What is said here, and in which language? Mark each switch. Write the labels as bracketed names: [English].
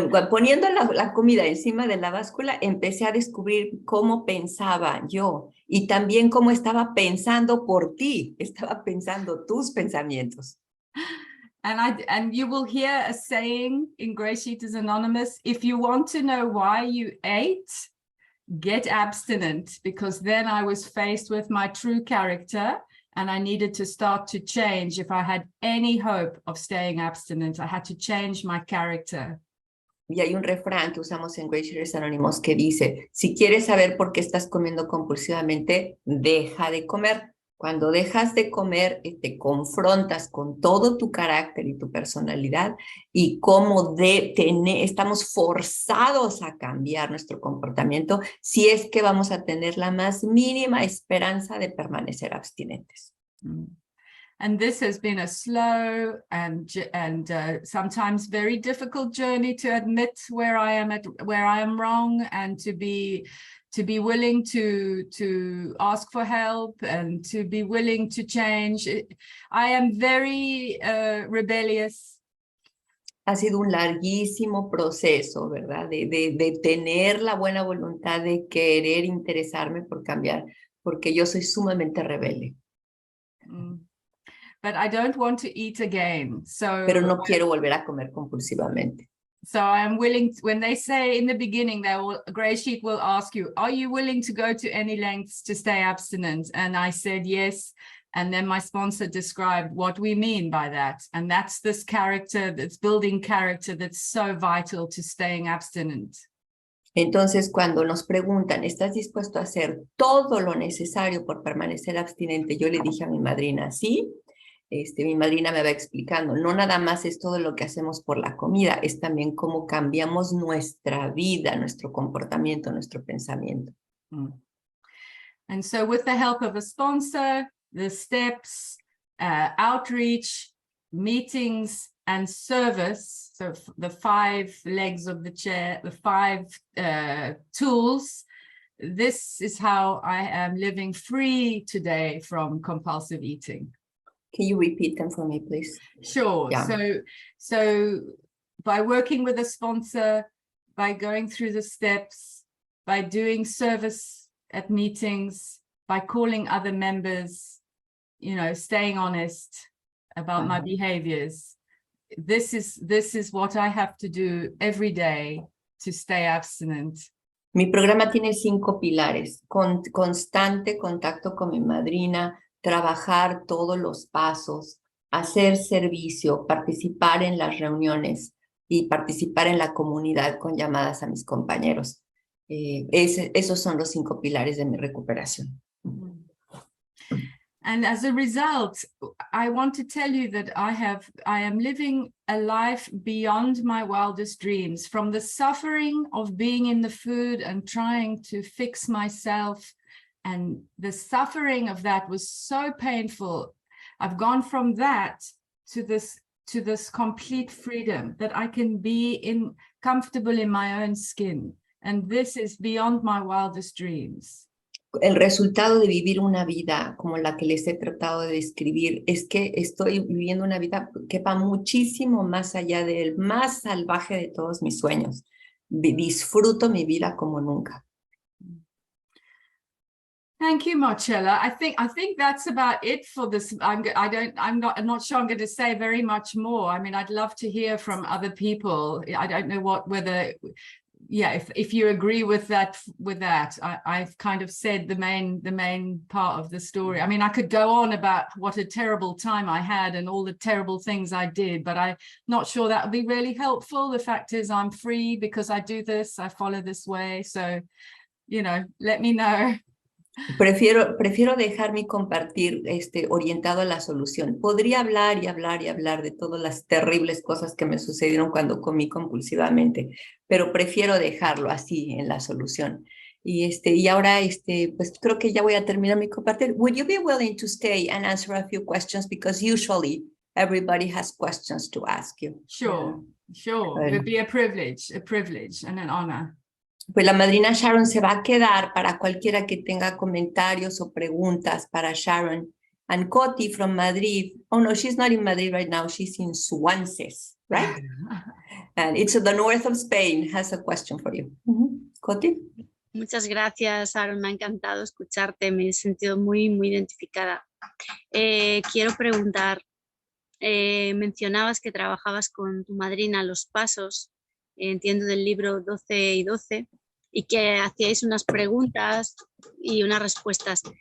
[Spanish] Poniendo la comida encima de la báscula, empecé a descubrir cómo pensaba yo y también cómo estaba pensando por ti, estaba pensando tus pensamientos. [English] And you will hear a saying in GreySheeters Anonymous, if you want to know why you ate, get abstinent, because then I was faced with my true character. And I needed to start to change. If I had any hope of staying abstinent, I had to change my character. [Spanish] Y hay un refrán que usamos en GreySheeters Anónimos que dice, si quieres saber por qué estás comiendo compulsivamente, deja de comer. Cuando dejas de comer, te confrontas con todo tu carácter y tu personalidad y cómo estamos forzados a cambiar nuestro comportamiento si es que vamos a tener la más mínima esperanza de permanecer abstinentes. [English] And this has been a slow and sometimes very difficult journey to admit where I am wrong, and to be willing to ask for help and to be willing to change. I am very rebellious. [Spanish] Ha sido un larguísimo proceso, ¿verdad? De tener la buena voluntad de querer interesarme por cambiar, porque yo soy sumamente rebelde. [English] But I don't want to eat again. [Spanish] Pero no quiero volver a comer compulsivamente. [English] So I am willing, when they say in the beginning, GreySheet will ask you, are you willing to go to any lengths to stay abstinent? And I said yes. And then my sponsor described what we mean by that. And that's this character, that's building character that's so vital to staying abstinent. [Spanish] Entonces, cuando nos preguntan, ¿estás dispuesto a hacer todo lo necesario por permanecer abstinente? Yo le dije a mi madrina, sí. Mi madrina me va explicando, no nada más es todo lo que hacemos por la comida, es también cómo cambiamos nuestra vida, nuestro comportamiento, nuestro pensamiento. [English] And so with the help of a sponsor, the steps, outreach, meetings, and service, so the 5 legs of the chair, the 5 tools, this is how I am living free today from compulsive eating. Can you repeat them for me, please? Sure. Yeah. So by working with a sponsor, by going through the steps, by doing service at meetings, by calling other members, you know, staying honest about my behaviors. This is what I have to do every day to stay abstinent. [Spanish] Mi programa tiene 5 pilares: constante contacto con mi madrina, trabajar todos los pasos, hacer servicio, participar en las reuniones y participar en la comunidad con llamadas a mis compañeros. Esos son los 5 pilares de mi recuperación. [English] And as a result, I want to tell you that I am living a life beyond my wildest dreams. From the suffering of being in the food and trying to fix myself, and the suffering of that was so painful. I've gone from that to this complete freedom that I can be comfortable in my own skin. And this is beyond my wildest dreams. [Spanish] El resultado de vivir una vida como la que les he tratado de describir es que estoy viviendo una vida que va muchísimo más allá del más salvaje de todos mis sueños. Disfruto mi vida como nunca. [English] Thank you, Marcella. I think that's about it for this. I'm not sure I'm going to say very much more. I mean, I'd love to hear from other people. I don't know whether if you agree with that, I've kind of said the main part of the story. I mean, I could go on about what a terrible time I had and all the terrible things I did, but I'm not sure that would be really helpful. The fact is I'm free because I do this, I follow this way. So, you know, let me know. [Spanish] Prefiero dejar mi compartir orientado a la solución. Podría hablar y hablar y hablar de todas las terribles cosas que me sucedieron cuando comí compulsivamente, pero prefiero dejarlo así en la solución. Y ahora pues creo que ya voy a terminar mi compartir. [English] Would you be willing to stay and answer a few questions, because usually everybody has questions to ask you? Sure. It would be a privilege and an honor. [Spanish] Pues la madrina Sharon se va a quedar para cualquiera que tenga comentarios o preguntas para Sharon. [English] And Coti from Madrid, oh no, she's not in Madrid right now, she's in Swansea, right? And it's the north of Spain, has a question for you. Coti. [Spanish] Muchas gracias, Sharon, me ha encantado escucharte, me he sentido muy, muy identificada. Quiero preguntar, mencionabas que trabajabas con tu madrina los pasos, entiendo del libro 12 y 12, y que hacíais unas preguntas y unas respuestas.